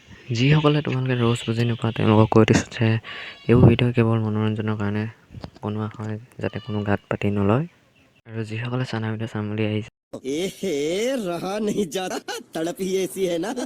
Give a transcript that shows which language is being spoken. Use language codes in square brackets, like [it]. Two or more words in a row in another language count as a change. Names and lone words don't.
[as] যিসকলে তোমালোকে ৰোজ বুজি নোপোৱা তেওঁলোকক কৈ দিছোঁ যে এইবোৰ ভিডিঅ' কেৱল মনোৰঞ্জনৰ কাৰণে বনোৱা হয়, যাতে কোনো গাত পাতি নলয়। আৰু যিসকলে চানা ভিডিঅ' চাম বুলি আহিছে [hi] रहा नहीं जाता तड़प ही ऐसी है ना